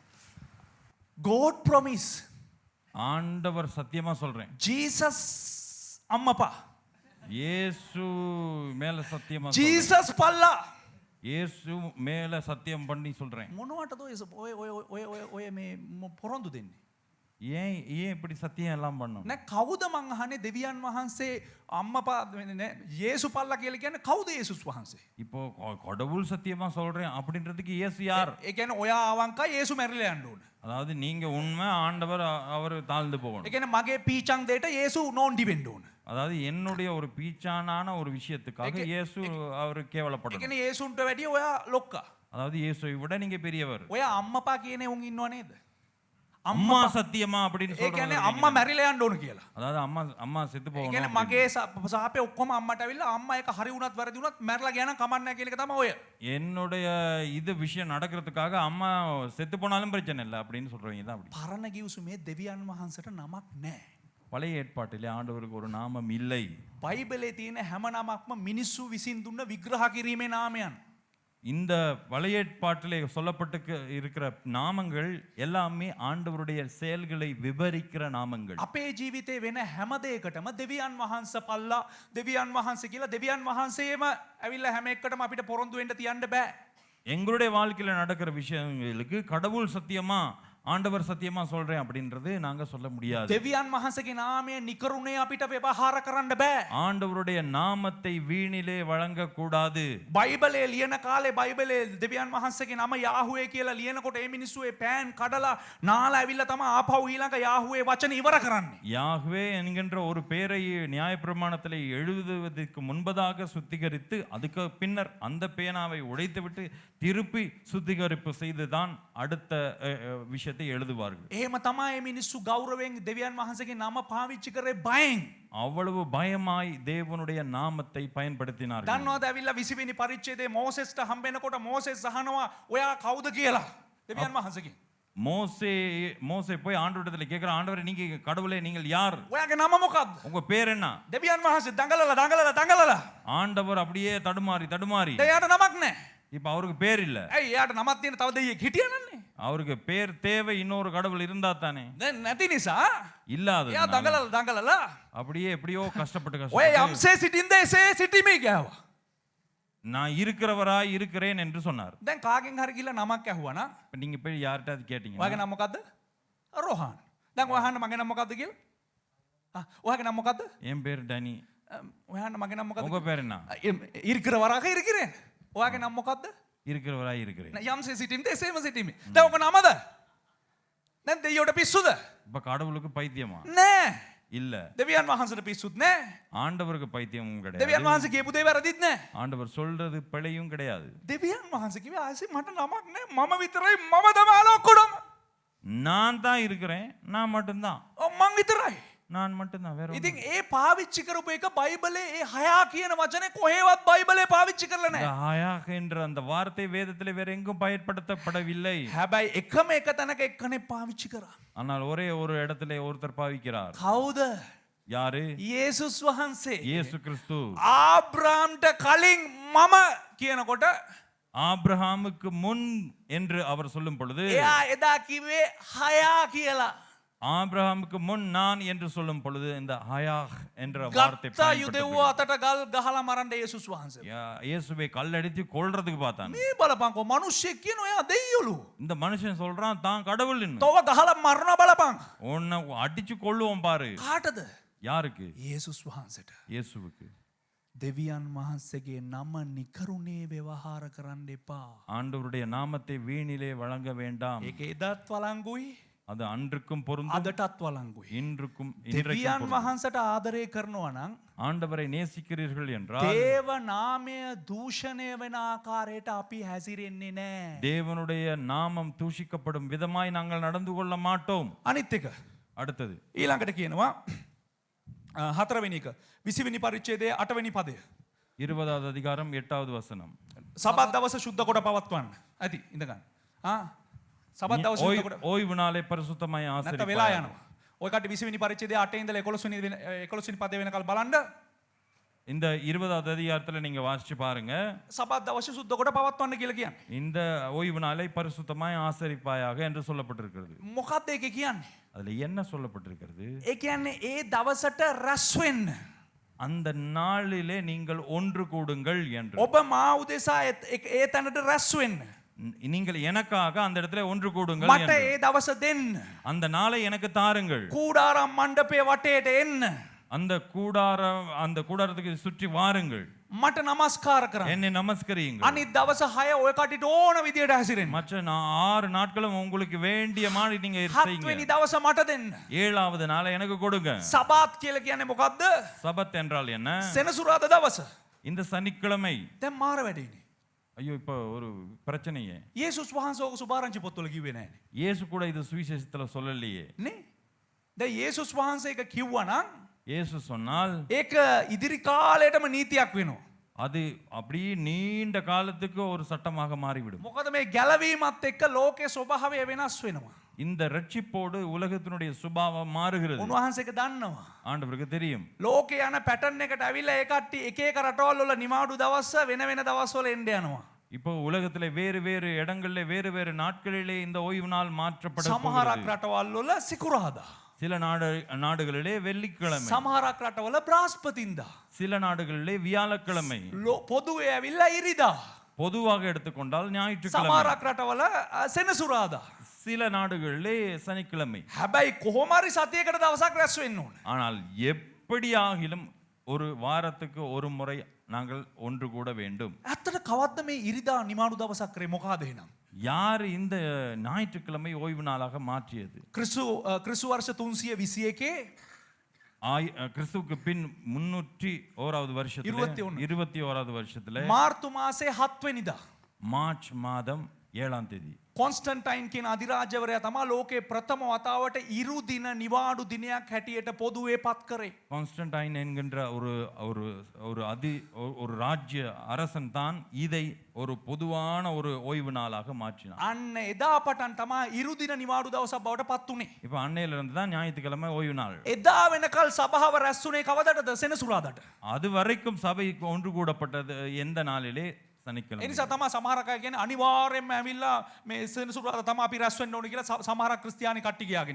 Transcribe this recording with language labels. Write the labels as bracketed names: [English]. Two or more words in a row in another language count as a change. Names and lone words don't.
[English] God promise. [Tamil] ஆண்டவர் சத்தியமா சொல்றேன். [Sinhala] Jesus අම්මපා. [Tamil] இயேசு மேல சத்தியமா சொல்றேன். [Sinhala] Jesus පල්ලා. [Tamil] இயேசு மேல சத்தியம் பண்ணி சொல்றேன். [Sinhala] මොනවටද ඔය මේ පොරොන්දු දෙන්නේ? [Tamil] ஏன் இப்படி சத்தியம் எல்லாம் பண்ணணும்? [Sinhala] නෑ කවුද මං අහන්නේ දෙවියන් වහන්සේ අම්මපා යේසු පල්ලා කියලා කියන්නේ කවුද යේසුස් වහන්සේ? [Tamil] இப்போ கடவுள் சத்தியமா சொல்றேன் அப்படின்றதுக்கு இயேசு யார்? [Sinhala] ඒ කියන්නේ ඔයා අවංකයි යේසු මැරිලා යන්න ඕන. [Tamil] அதாவது நீங்க உண்மை, ஆண்டவர் அவர் தாழ்ந்து [Sinhala] ඒ [Tamil] போகணும். [Sinhala] කියන්නේ මගේ පීචං දෙයට යේසු නෝන්ඩි වෙන්න ඕන. [Tamil] அதாவது என்னுடைய ஒரு பீச்சானான ஒரு விஷயத்துக்காக இயேசு அவர் [Sinhala] ඒ [Tamil] கேவலப்படணும். [Sinhala] කියන්නේ යේසුන්ට වැඩිය ඔයා ලොක්කා. [Tamil] அதாவது இயேசுவை விட நீங்க பெரியவர். [Sinhala] ඔයා අම්මපා කියන උන් ඉන්නව නේද? [Tamil] அம்மா சத்தியமா அப்படின்னு [Sinhala] ඒ කියන්නේ [Tamil] சொல்றாங்க. [Sinhala] අම්මා මැරිලා යන්න ඕන කියලා. [Tamil] அதாவது அம்மா செத்து [Sinhala] ඒ කියන්නේ [Tamil] போகணும். [Sinhala] මගේ සාපේ ඔක්කොම අම්මට ඇවිල්ලා අම්මා එක හරි වුණත් වැරදි වුණත් මැරලා ගියා නම් කමක් නැහැ කියන එක තමයි ඔය. [Tamil] என்னுடைய இது விஷயம் நடக்கிறதுக்காக அம்மா செத்து போனாலும் பிரச்சனை இல்லை அப்படின்னு சொல்றவங்க தான் அப்படி. [Sinhala] පරණ ගිවිසුමේ දෙවියන් වහන්සේට නමක් නැහැ. [Tamil] பழைய ஏற்பாட்டிலே ஆண்டவருக்கு ஒரு நாமம் இல்லை. [Sinhala] බයිබලේ තියෙන හැම නමක්ම මිනිස්සු විසින් දුන්න විග්‍රහ කිරීමේ නාමයන්. [Tamil] இந்த பழைய ஏற்பாட்டிலே சொல்லப்பட்டு இருக்கிற நாமங்கள் எல்லாமே ஆண்டவருடைய செயல்களை விவரிக்கிற நாமங்கள். [Sinhala] අපේ ජීවිතේ වෙන හැම දෙයකටම දෙවියන් වහන්සේ පල්ලා දෙවියන් වහන්සේ කියලා දෙවියන් වහන්සේම ඇවිල්ලා හැම එකකටම අපිට පොරොන්දු වෙන්න තියන්න බෑ. [Tamil] எங்களுடைய வாழ்க்கையில நடக்கிற விஷயங்களுக்கு கடவுள் சத்தியமா ஆண்டவர் சத்தியமா சொல்றேன் அப்படின்றது நாங்க சொல்ல முடியாது. [Sinhala] දෙවියන් වහන්සේගේ නාමය නිකරුණේ අපිට ව්‍යවහාර කරන්න බෑ. [Tamil] ஆண்டவருடைய நாமத்தை வீணிலே வழங்க கூடாது. [Sinhala] බයිබලේ ලියන කාලේ බයිබලේ දෙවියන් වහන්සේගේ නම යාහුවේ කියලා ලියනකොට ඒ මිනිස්සු ඒ පෑන් කඩලා නාලා ඇවිල්ලා තමයි ආපහු ඊළඟ යාහුවේ වචන ඉවර කරන්නේ. [Tamil] யாஹ்வே என்கின்ற ஒரு பெயரை நியாயப்பிரமாணத்தில் எழுதுவதற்கு முன்பதாக சுத்திகரித்து அதுக்கு பின்னர் அந்த பேனாவை உடைத்துவிட்டு திருப்பி சுத்திகரிப்பு செய்துதான் அடுத்த விஷயத்தை எழுதுவார்கள். [Sinhala] එහෙම තමයි මේ මිනිස්සු ගෞරවයෙන් දෙවියන් වහන්සේගේ නම පාවිච්චි කරේ බයෙන්. [Tamil] அவ்வளவு பயமாய் தேவனுடைய நாமத்தை பயன்படுத்தினார்கள். [Sinhala] දන්නවද ඇවිල්ලා 20 වෙනි පරිච්ඡේදයේ මෝසෙස්ට හම්බෙනකොට මෝසෙස් අහනවා ඔයා කවුද කියලා දෙවියන් වහන්සේගෙන්. [Tamil] மோசே போய் ஆண்டவரிடத்துல கேக்குற, ஆண்டவரே நீங்க கடவுளே நீங்கள் யார்? [Sinhala] ඔයාගේ නම මොකක්ද? [Tamil] உங்க பேர் என்ன? [Sinhala] දෙවියන් වහන්සේ දඟලලා [Tamil] ஆண்டவர் அப்படியே தடுமாறி [Sinhala] එයාට නමක් නැහැ. [Tamil] இப்ப அவருக்கு பேர் இல்ல. [Sinhala] ඇයි එයාට නමක් තියෙන තව දෙයියෙක් හිටියනන්නේ? [Tamil] அவருக்கு பேர் தேவை, இன்னொரு கடவுள் இருந்தா தானே. [Sinhala] දැන් නැති නිසා [Tamil] இல்லாத [Sinhala] එයා දඟලලා [Tamil] அப்படியே எப்படியோ கஷ்டப்பட்டு [Sinhala] ඔය [Tamil] கஷ்டப்பட்டு [Sinhala] යම්සේ සිටින්ද එසේ සිටීමේ ගෑවා. [Tamil] நான் இருக்கிறவராய் இருக்கிறேன் என்று சொன்னார். [Sinhala] දැන් කාගෙන් හරි ගිහලා නමක් ඇහුවා නම් [Tamil] இப்ப நீங்க போய் யார்கிட்ட கேட்டீங்க, [Sinhala] ඔයාගේ නම මොකද්ද? රෝහාන්. දැන් ඔයා අහන්න මගේ නම මොකද්ද කියලා? ඔයාගේ නම මොකද්ද? [Tamil] என் பேர் டனி. [Sinhala] ඔයාන්න මගේ නම මොකද්ද? [Tamil] உங்க பேர் என்ன? இருக்கிறவராக இருக்கிறேன். [Sinhala] ඔයාගේ නම මොකද්ද? [Tamil] இருக்கிறவராய் இருக்கிறேன். [Sinhala] යම්සේ සිටීමද එසේම සිටීමේ. දැන් ඔක නමද? දැන් දෙයියට පිස්සුද? [Tamil] இப்ப கடவுளுக்கு பைத்தியமா? [Sinhala] නෑ. [Tamil] இல்ல. [Sinhala] දෙවියන් වහන්සේට පිස්සුත් නෑ. [Tamil] ஆண்டவருக்கு பைத்தியமும் கிடையாது. [Sinhala] දෙවියන් වහන්සේ කියපු දේ වැරදිත් නෑ. [Tamil] ஆண்டவர் சொல்றது பிழையும் கிடையாது. [Sinhala] දෙවියන් වහන්සේ කිව්වේ ආයෙත් මට නමක් නෑ. මම විතරයි මම තමයි ඔක්කොම. [Tamil] நான் தான் இருக்கிறேன், நான் மட்டும்தான். [Sinhala] මං විතරයි. [Tamil] நான் மட்டும்தான் வேற [Sinhala] ඉතින් ඒ පාවිච්චි කරපු එක බයිබලේ ඒ හයා කියන වචනේ කොහෙවත් බයිබලේ පාවිච්චි කරලා [Tamil] இந்த [Sinhala] නැහැ. [Tamil] ஹயாக் என்ற அந்த வார்த்தை வேதத்திலே வேற எங்கும் பயன்படுத்தப்படவில்லை. [Sinhala] හැබැයි එකම එක තැනක එක්කනේ පාවිච්චි කරා. [Tamil] ஆனால் ஒரே ஒரு இடத்திலே ஒருத்தர் பாவிக்கிறார். [Sinhala] කවුද? [Tamil] யாரு? [Sinhala] යේසුස් වහන්සේ. [Tamil] இயேசு கிறிஸ்து. [Sinhala] ආබ්‍රාම්ට කලින් මම කියනකොට [Tamil] ஆபிரகாமுக்கு முன் என்று அவர் சொல்லும் பொழுது [Sinhala] එයා එදා කිව්වේ හයා කියලා. [Tamil] ஆபிரகாமுக்கு முன் நான் என்று சொல்லும் பொழுது இந்த ஹயாக் என்ற வார்த்தை [Sinhala] ගත්තා යුදෙව්ව අතට ගල් ගහලා මරන්න යේසුස් වහන්සේ. [Tamil] இயேசுவை கல்லடித்து கொல்றதுக்கு பார்த்தான். [Sinhala] මේ බලපංකෝ මිනිස්සෙක් කියන ඔයා දෙයියලු. [Tamil] இந்த மனுஷன் சொல்றான் தான் கடவுள்னு. [Sinhala] තව ගහලා මරන බලපං. [Tamil] உன்னை அடிச்சு கொல்லுவோம் பாரு. [Sinhala] කාටද? [Tamil] யாருக்கு? [Sinhala] යේසුස් වහන්සේට. [Tamil] இயேசுவுக்கு. [Sinhala] දෙවියන් වහන්සේගේ නම නිකරුණේ ව්‍යවහාර කරන්න එපා. [Tamil] ஆண்டவருடைய நாமத்தை வீணிலே வழங்க வேண்டாம். [Sinhala] ඒක එදත් වළංගුයි [Tamil] அது அன்றுக்கும் பொருந்தும் [Sinhala] අදටත් වළංගුයි. [Tamil] இன்றுக்கும் [Sinhala] දෙවියන් වහන්සේට ආදරය කරනවා නම් [Tamil] ஆண்டவரை நேசிக்கிறீர்கள் என்றால் [Sinhala] දේව නාමය දූෂණය වෙන ආකාරයට අපි හැසිරෙන්නේ නැහැ. [Tamil] தேவனுடைய நாமம் தூஷிக்கப்படும் விதமாய் நாங்கள் நடந்து கொள்ள மாட்டோம். [Sinhala] අනිත් එක [Tamil] அடுத்தது [Sinhala] ඊළඟට කියනවා හතරවෙනි එක 20 වෙනි පරිච්ඡේදයේ 8 වෙනි පදය. [Tamil] 20வது அதிகாரம் 8வது வசனம். [Sinhala] සබත් දවස සුද්ධ කොට පවත්වන්න. ඇති ඉඳ ගන්න. සබත් දවස සුද්ධ කොට [Tamil] ஓய்வு நாளை பரிசுத்தமாய் [Sinhala] නැත්නම් වෙලා [Tamil] ஆசரிப்பாயாக. [Sinhala] යනවා. ඔය කට 20 වෙනි පරිච්ඡේදයේ 8 ඉඳලා 11 වෙනි පදේ වෙනකල් බලන්න. [Tamil] இந்த 20வது அதிகாரத்துல நீங்க வாசிச்சு பாருங்க. [Sinhala] සබත් දවස සුද්ධ කොට පවත්වන්න කියලා කියන්නේ. [Tamil] இந்த ஓய்வு நாளை பரிசுத்தமாய் ஆசரிப்பாயாக என்று சொல்லப்பட்டிருக்கிறது. [Sinhala] මොකක්ද ඒක කියන්නේ? [Tamil] அதுல என்ன சொல்லப்பட்டிருக்கிறது? [Sinhala] ඒ කියන්නේ ඒ දවසට රැස් වෙන්න. [Tamil] அந்த நாளிலே நீங்கள் ஒன்று கூடுங்கள் என்று. [Sinhala] ඔබ මා උදෙසා ඒ තැනට රැස් වෙන්න. [Tamil] நீங்கள் எனக்காக அந்த இடத்துல ஒன்று கூடுங்கள் [Sinhala] මට [Tamil] என்று. [Sinhala] ඒ දවස දෙන්න. [Tamil] அந்த நாளை எனக்கு தாருங்கள். [Sinhala] කූඩාරම් මණ්ඩපයේ වටේට එන්න. [Tamil] அந்த கூடாரத்துக்கு சுற்றி வாருங்கள். [Sinhala] මට නමස්කාර කරන්න. [Tamil] என்னை நமஸ்கரியுங்கள். [Sinhala] අනිත් දවස 6 ඔය කටිට ඕන විදියට හැසිරෙන්න. [Tamil] மற்ற 6 நாட்களும் உங்களுக்கு வேண்டிய மாதிரி நீங்க [Sinhala] 7 [Tamil] செய்யுங்க. [Sinhala] වෙනි දවස මට දෙන්න. [Tamil] 7வது நாளை எனக்கு கொடுங்க. [Sinhala] සබාත් කියලා කියන්නේ මොකද්ද? [Tamil] சபத் என்றால் என்ன? [Sinhala] සෙනසුරාදා දවස. [Tamil] இந்த சனிக்கிழமை. [Sinhala] දැන් මාර වැඩේනේ. [Tamil] ஐயோ இப்ப ஒரு பிரச்சனையே. [Sinhala] යේසුස් වහන්සේ ඔක සුභාරංචි පොත්වල කිව්වේ නෑනේ. [Tamil] இயேசு கூட இது சுவிசேஷத்துல சொல்லலையே. [Sinhala] නේ? දැන් යේසුස් වහන්සේ එක කිව්වා නම් [Tamil] இயேசு சொன்னால் [Sinhala] ඒක ඉදිරි කාලයටම නීතියක් වෙනවා. [Tamil] அது அப்படியே நீண்ட காலத்துக்கு ஒரு சட்டமாக மாறிவிடும். [Sinhala] මොකද මේ ගැලවීමත් එක්ක ලෝකේ ස්වභාවය වෙනස් වෙනවා. [Tamil] இந்த ரட்சிப்போடு உலகத்தினுடைய சுபாவம் மாறுகிறது. [Sinhala] උන්වහන්සේක දන්නවා. [Tamil] ஆண்டவருக்கு தெரியும். [Sinhala] ලෝකේ යන පැටර්න් එකට ඇවිල්ලා ඒ කට්ටිය එක එක රටවල් වල නිමාඩු දවස් වෙන වෙන දවස් වල එන්න යනවා. [Tamil] இப்போ உலகத்துல வேறு வேறு இடங்கள்ல வேறு வேறு நாட்களிலே இந்த ஓய்வு நாள் மாற்றப்பட [Sinhala] සමහරක් [Tamil] போகிறது. [Sinhala] රටවල් වල සිකුරාදා. [Tamil] சில நாடுகளிலே வெள்ளிக்கிழமை, [Sinhala] සමහරක් රටවල බ්‍රහස්පතින්දා. [Tamil] சில நாடுகளிலே வியாழக்கிழமை, [Sinhala] පොදුවේ ඇවිල්ලා ඉරිදා. [Tamil] பொதுவாக எடுத்துக்கொண்டால் ஞாயிற்றுக்கிழமை, [Sinhala] සමහරක් රටවල සෙනසුරාදා. [Tamil] சில நாடுகளிலே சனிக்கிழமை. [Sinhala] හැබැයි කොහොමරි සතියකට දවසක් රැස් වෙන්න ඕන. [Tamil] ஆனால் எப்படியாகிலும் ஒரு வாரத்துக்கு ஒரு முறை நாங்கள் ஒன்று கூட வேண்டும். [Sinhala] ඇත්තට කවද්ද මේ ඉරිදා නිමාඩු දවසක් කරේ මොකද එහෙනම්? [Tamil] யார் இந்த ஞாயிற்றுக்கிழமை ஓய்வு நாளாக மாற்றியது? [Sinhala] ක්‍රිස්තු වර්ෂ 321 [Tamil] கிறிஸ்துவுக்கு பின் 301வது வருஷத்துல 21வது வருஷத்துல [Sinhala] මාර්තු මාසේ 7 වෙනිදා [Tamil] மார்ச் மாதம் 7ஆம் தேதி [Sinhala] කොන්ස්ටන්ටයින් කියන අධිරාජ්‍යවරයා තමයි ලෝකේ ප්‍රථම වතාවට ඉරු දින නිවාඩු දිනයක් හැටියට පොදුවේ පත් කරේ. [Tamil] கான்ஸ்டன்டைன் என்கின்ற ஒரு ராஜ்ய அரசன் தான் இதை ஒரு பொதுவான ஒரு ஓய்வு நாளாக மாற்றினார். [Sinhala] අන්න එදා පටන් තමයි ඉරු දින නිවාඩු දවසක් බවට පත් වුනේ. [Tamil] இப்போ அன்னையில இருந்து தான் ஞாயிற்றுக்கிழமை ஓய்வு நாள். [Sinhala] එදා වෙනකල් සභාව රැස් වුණේ කවදටද? සෙනසුරාදාට. [Tamil] அது வரைக்கும் சபை ஒன்று கூடப்பட்டது எந்த நாளிலே? சனிக்கிழமை. [Sinhala] එනිසා තමයි සමහරක් අය කියන්නේ අනිවාර්යයෙන්ම ඇවිල්ලා මේ සෙනසුරාදා තමයි අපි රැස් වෙන්න ඕනේ කියලා සමහරක් ක්‍රිස්තියානි කට්ටිය කියාගෙන.